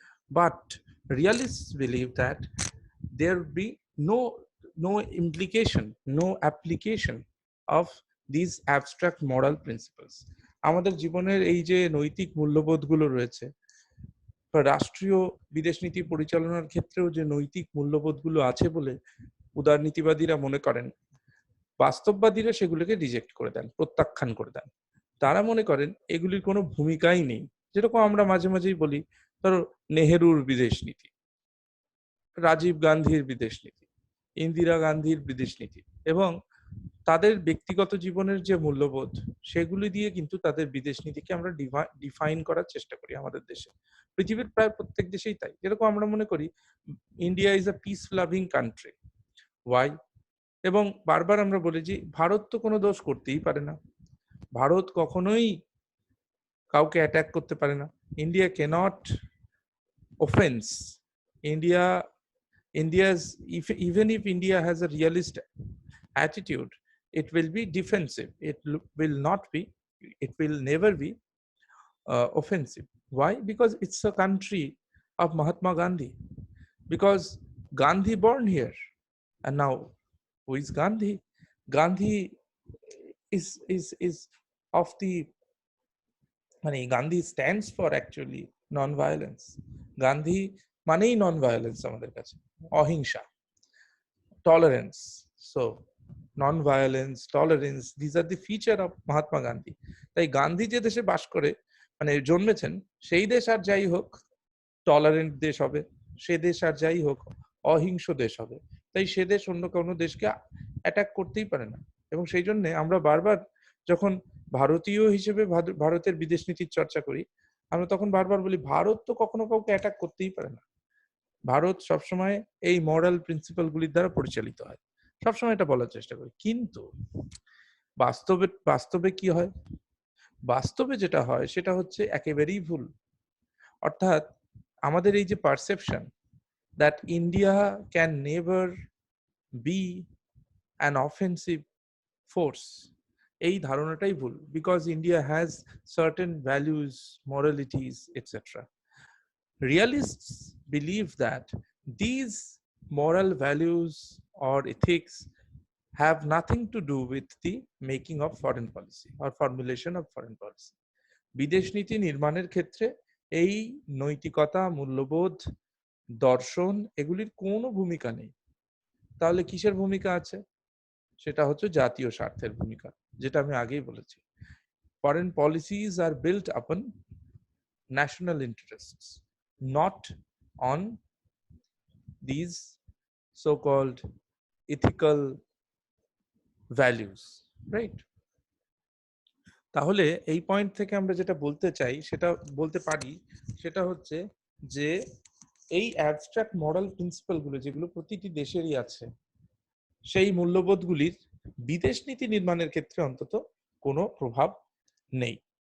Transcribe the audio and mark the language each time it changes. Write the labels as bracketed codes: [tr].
[en] But realists believe that there be no implication, no application of these abstract moral principles. [bn] আমাদের জীবনের এই যে নৈতিক মূল্যবোধগুলো রয়েছে, রাষ্ট্রীয় বিদেশ নীতি পরিচালনার ক্ষেত্রেও যে নৈতিক মূল্যবোধগুলো আছে বলে উদারনীতিবাদীরা মনে করেন, বাস্তববাদীরা সেগুলোকে রিজেক্ট করে দেন, প্রত্যাখ্যান করে দেন। তারা মনে করেন এগুলির কোনো ভূমিকাই নেই। যেরকম আমরা মাঝে মাঝেই বলি, ধরো নেহেরুর বিদেশ নীতি, রাজীব গান্ধীর বিদেশ নীতি, ইন্দিরা গান্ধীর বিদেশ নীতি এবং তাদের ব্যক্তিগত জীবনের যে মূল্যবোধ সেগুলি দিয়ে কিন্তু তাদের বিদেশ নীতিকে আমরা ডিফাইন করার চেষ্টা করি আমাদের দেশে। পৃথিবীর প্রায় প্রত্যেক দেশেই তাই। যেরকম আমরা মনে করি [en] India is a peace loving country. Why? [bn] এবং বারবার আমরা বলি যে ভারত তো কোনো দোষ করতেই পারে না, ভারত কখনোই কাউকে অ্যাটাক করতে পারে না, [en] India cannot offence, India India's, even if India has a realist attitude, it will be defensive. Will not be, it will never be offensive. Why? Because it's a country of Mahatma Gandhi. Because Gandhi born here, and now who is Gandhi? Gandhi is of the, Gandhi stands for actually non-violence. [bn] Gandhi মানেই non-violence আমাদের কাছে, অহিংসা, tolerance. [en] So non-violence, tolerance, these are the feature of Mahatma Gandhi. [bn] তাই গান্ধী যে দেশে বাস করে জন্মেছেন, সেই দেশ আর যাই হোক টলারেন্ট দেশ হবে, সে দেশ আর যাই হোক অহিংস দেশ হবে। তাই সে দেশ অন্য কোনো দেশকে অ্যাটাক করতেই পারে না। এবং সেই জন্য আমরা বারবার যখন ভারতীয় হিসেবে ভারতের বিদেশ নীতির চর্চা করি, আমরা তখন বারবার বলি ভারত তো কখনো কাউকে অ্যাটাক করতেই পারে না, ভারত সবসময় এই মরাল প্রিন্সিপাল গুলির দ্বারা পরিচালিত হয়, সবসময় এটা বলার চেষ্টা করি। কিন্তু বাস্তবে কি হয়? বাস্তবে যেটা হয় সেটা হচ্ছে একেবারেই ভুল। অর্থাৎ আমাদের এই যে [en] perception that India can never be an offensive force, [bn] এই ধারণাটাই ভুল। [en] Because India has certain values, moralities etcetera. Realists believe that these moral values or ethics have nothing to do with the making of foreign policy or formulation of foreign policy. [bn] বিদেশ নীতি নির্মাণের ক্ষেত্রে এই নৈতিকতা, মূল্যবোধ, দর্শন এগুলির কোনো ভূমিকা নেই। তাহলে কিসের ভূমিকা আছে? সেটা হচ্ছে জাতীয় স্বার্থের ভূমিকা, যেটা আমি আগেই বলেছি। [en] Foreign policies are built upon national interests, not on these so-called ethical values, right? [bn] তাহলে এই পয়েন্ট থেকে আমরা যেটা বলতে চাই, সেটা বলতে পারি, সেটা হচ্ছে যে এই অ্যাবস্ট্রাক্ট মরাল প্রিন্সিপাল গুলো যেগুলো প্রতিটি দেশেরই আছে, সেই মূল্যবোধগুলির বিদেশ নীতি নির্মাণের ক্ষেত্রে অন্তত কোনো প্রভাব নেই।